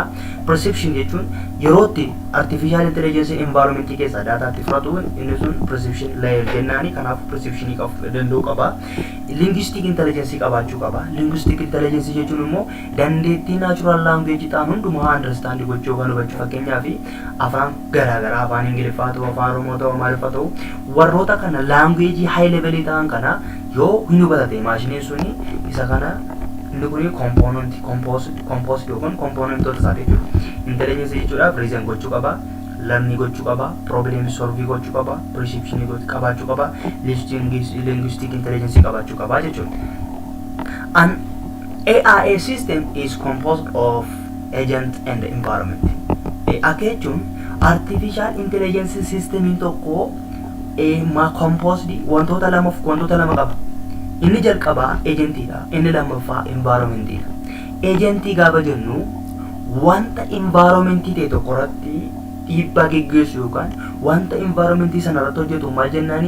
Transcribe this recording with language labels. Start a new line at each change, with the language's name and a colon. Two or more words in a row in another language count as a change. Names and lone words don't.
Oromo: Perception jechuun yerootti
English: artificial intelligence
Oromo: environmentii keessaa daataatti fudhatu inni sun
English: perception layer
Oromo: jennaani. Kanaaf perception danda'uu qaba.
English: Linguistic intelligence
Oromo: qabaachuu qaba.
English: Linguistic intelligence
Oromo: jechuun immoo dandeettii
English: natural language
Oromo: ta'an hundumaa understand gochuu kan hubachuu. Fakkeenyaaf afaan garaagaraa afaan Ingiliffaa ta'u, afaan Oromoo ta'u, Amaariffaa ta'u warroota kana
English: language high level
Oromo: ta'an kana yoo hin hubatate maashiniin suni isa kana inni kuni composed yookaan componentoota isaati jechuudha. Intelligence jechuudhaaf reason gochuu qaba, learning gochuu qaba,
English: problem solve
Oromo: gochuu qaba, perception qabaachuu qaba,
English: linguistic intelligence
Oromo: qabaachuu qaba jechuudha.
English: An AI system is composed of agent and environment.
Oromo: Akka jechuun
English: artificial intelligence systemiin
Oromo: tokko composed wantoota lama qaba. Inni jalqabaa agentidha, inni lammaffaa environmentidha. Agentii gaafa jennu wanta environmentii ta'e tokko irratti dhiibbaa geggeessu yookaan wanta environmentii sana irratti hojjetu maal jennaani?